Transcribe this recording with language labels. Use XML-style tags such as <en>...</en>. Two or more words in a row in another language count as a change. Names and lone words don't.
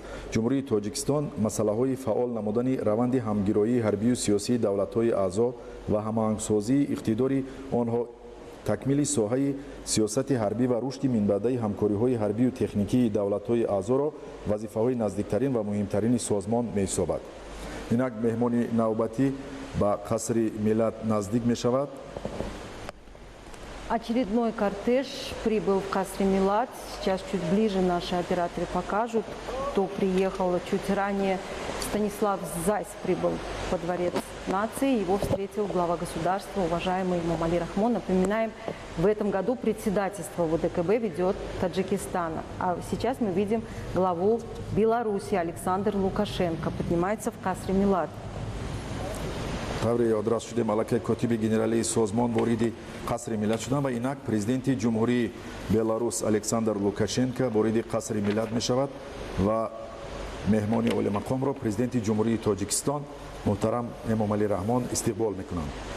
<tg>ҷумҳурии Тоҷикистон масъалаҳои фаъол намудани раванди ҳамгироии ҳарбию сиёсии давлатҳои аъзо ва ҳамоҳангсозии иқтидори онҳо, такмили соҳаи сиёсати ҳарбӣ ва рушди минбаъдаи ҳамкориҳои ҳарбию техникии давлатҳои аъзоро вазифаҳои наздиктарин ва муҳимтарини созмон меҳисобад. инак меҳмони навбатӣ ба Касри Миллат наздик мешавад.</tg> <ru>Очередной кортеж прибыл в Касри Милат. Сейчас чуть ближе наши операторы покажут, кто приехал чуть ранее. Станислав Зайс прибыл во Дворец нации. Его встретил глава государства, уважаемый Эмомали Рахмон. Напоминаем, в этом году председательство в ОДКБ ведет Таджикистан. А сейчас мы видим главу Беларуси Александр Лукашенко. Поднимается в Касри Милад.</ru> <tg>таври одрас шуде малака котиби генерали созмон вориди қасри миллат шуданд ва инак президенти ҷумҳурии Беларус Александр Лукашенко вориди қасри миллат мешавад ва меҳмони олимақомро президенти ҷумҳурии Тоҷикистон муҳтарам Эмомали Раҳмон истиқбол мекунанд.</tg>